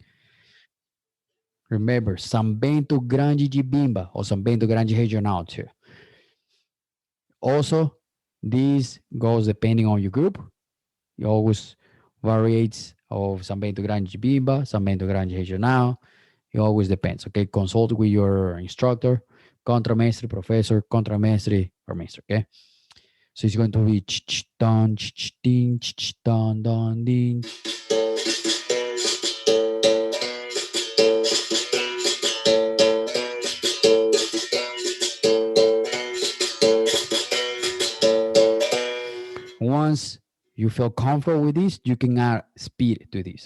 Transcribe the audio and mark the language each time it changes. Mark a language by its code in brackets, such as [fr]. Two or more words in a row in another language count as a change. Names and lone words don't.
[en] Remember, Sambento Grande de Bimba or Sambento Grande Regional too. Also, this goes depending on your group. It always varies of Sambento Grande de Bimba, Sambento Grande Regional. It always depends. Okay, consult with your instructor, contramestre, professor, contramestre, or master. Okay, so it's going to be don, ding, don, don, ding. Once you feel comfortable with this, you can add speed to this.